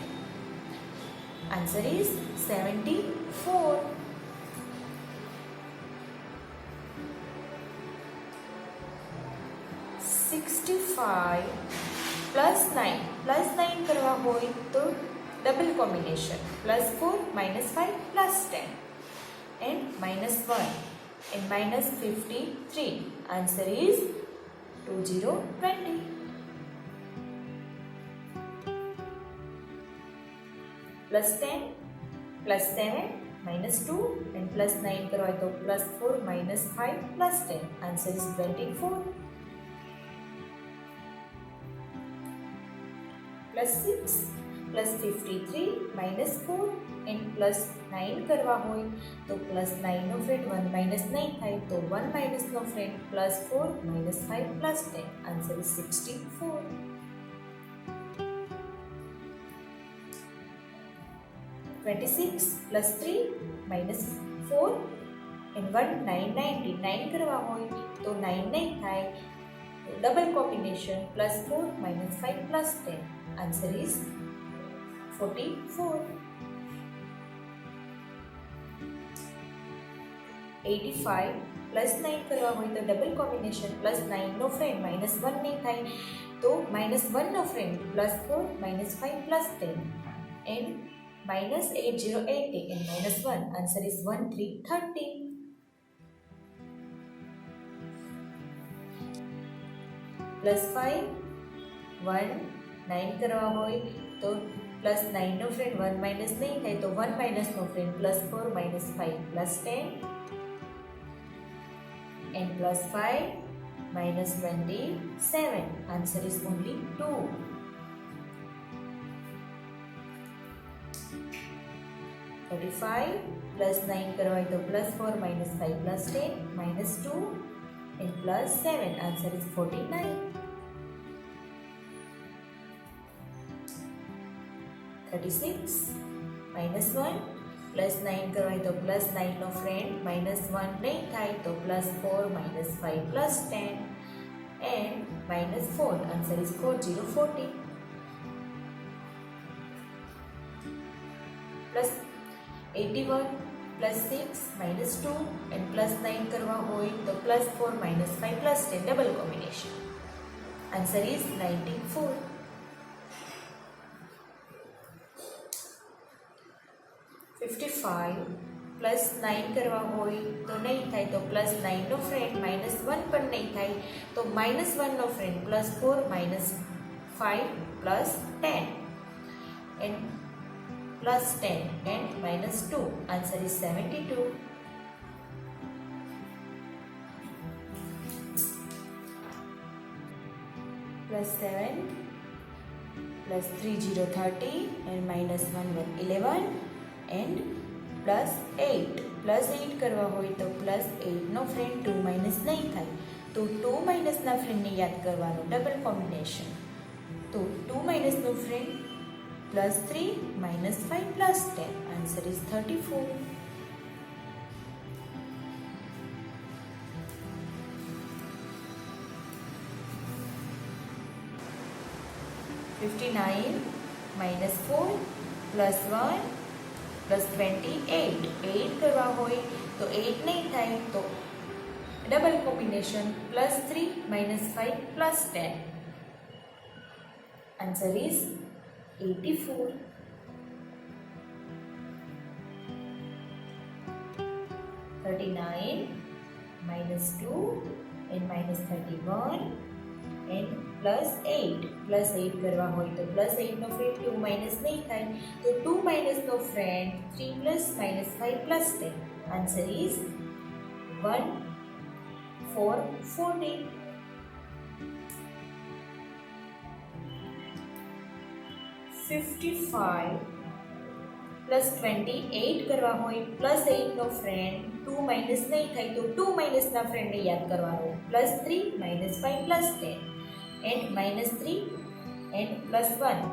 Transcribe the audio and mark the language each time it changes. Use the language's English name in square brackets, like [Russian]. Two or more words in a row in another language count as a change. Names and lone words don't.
[English] answer is 74. [Gujarati] +9 કરવા હોય તો [English] double combination [Gujarati] +4 -5 +10 and -1 and -53. [English] Answer is 2020. [Gujarati] +10 +7 -2 and +9 કરવા હોય તો +4 -5 +10. [English] Answer is 24. [Gujarati] +6 +53 -4 and +9 કરવા હોય તો +9 નો ફ્રેન્ડ 1 માઇનસ નહીં થાય, તો 1 માઇનસ નો ફ્રેન્ડ +4 -5 +10. [English] answer is [Gujarati] 64. 26 +3 -4 and 1 9 90 કરવા હોય તો 9 નહીં થાય, તો [English] double combination [Gujarati] +4 -5 +10. [English] Answer is 44. [Gujarati] 85 +9 કરવા હોય તો [English] double combination [Gujarati] +9 નો ફ્રેન્ડ -1 નહીં થાય, તો -1 નો ફ્રેન્ડ +4 -5 +10 and -8080 and -1. [English] Answer is 1330. [Gujarati] +5 1 9 કરવા હોય તો +9 નો ફ્રેન્ડ 1 માઇનસ નહીં થાય, તો 1 માઇનસ નો ફ્રેન્ડ +4 -5 +10 and +5 -27. [English] Answer is only 2. 35 +9 [Gujarati] કરવા હોય તો [English] +4 -5 +10 -2 and +7. Answer is [Gujarati] 49. 36 -1 +9 કરવા હોય તો +9 નો ફ્રેન્ડ -1 નહીં થાય, તો +4 -5 +10 and -4. [English] Answer is 4040. +81 +6 -2 and +9 [Gujarati] કરવા હોય તો [English] +4 -5 +10 double combination. Answer is [Gujarati] 94. 55 +9 કરવા હોય તો નહીં થાય, તો +9 નો ફ્રેન્ડ -1 પણ નહીં થાય, તો -1 નો ફ્રેન્ડ +4 -5 +10 and +10 and -2. [English] Answer is 72. [Gujarati] +7 +3 0 30 and -1 1 11 and +8 કરવા હોય તો +8 નો ફ્રેન્ડ 2 માઇનસ નહીં થાય, તો 2 માઇનસના ફ્રેન્ડને યાદ કરવાનું [English] double combination, [Gujarati] તો 2 માઇનસનો ફ્રેન્ડ +3 -5 +10. [English] Answer is 34. [Gujarati] 59 -4 +1 +28 8 કરવા હોય તો 8 નહીં થાય, તો [English] double combination [Gujarati] +3 -5 +10. [English] Answer is 84. 39 -2 and -31 and plus 8. [Gujarati] Plus 8 કરવા હોય તો plus 8 નો ફ્રેન્ડ 2 minus નહીં થાય તો 2 minus નો ફ્રેન્ડ 3 [English] plus minus 5 plus 10. Answer is 1 4 14. [Gujarati] plus 28 કરવા હોય plus 8 નો ફ્રેન્ડ 2 minus નહીં થાય તો 2 minus ના ફ્રેન્ડને યાદ કરવાનો [English] plus 3 minus 5 plus 10 and minus 3 and plus 1.